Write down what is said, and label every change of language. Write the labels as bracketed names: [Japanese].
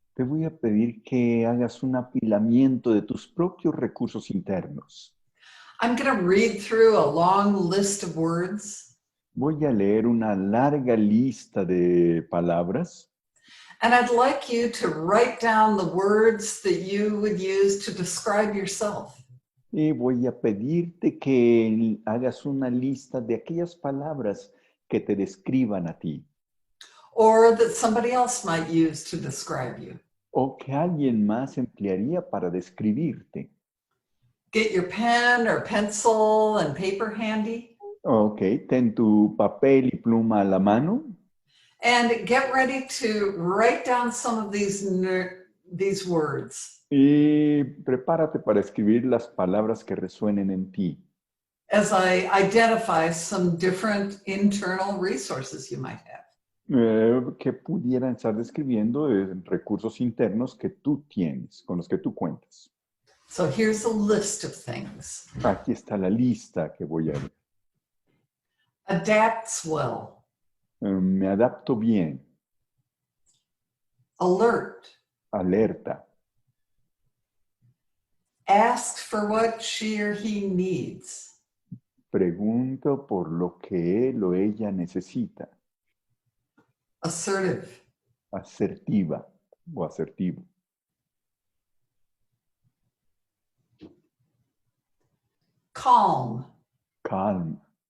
[Spanish] te voy a pedir que hagas un apilamiento de tus propios recursos internos. [English] I'm going to read through a long list of words, [Spanish] Voy a leer una larga lista de palabras [English] and I'd like you to write down the words that you would use to describe yourself. [Spanish] y voy a pedirte que hagas una lista de aquellas palabras que te describan a ti [English] Or that somebody else might use to describe you. [Spanish] o que alguien más emplearía para describirte. [English] Get your pen or pencil and paper handy [Spanish] Ok, ten tu papel y pluma a la mano [English] and get ready to write down some of these words [Spanish] y prepárate para escribir las palabras que resuenen en ti. [English] as I identify some different internal resources you might have. [Spanish] Que pudieran estar describiendo recursos internos que tú tienes, con los que tú cuentas. [English] So here's a list of things. [Spanish] Aquí está la lista que voy a ver. [English] Adapts well, [Spanish] Me adapto bien, [English] alert, [Spanish] alerta, [English] asks for what she or he needs, [Spanish] pregunto por lo que él o ella necesita, [English] assertive, [Spanish] asertiva o asertivo, [English] calm, [Spanish] calma,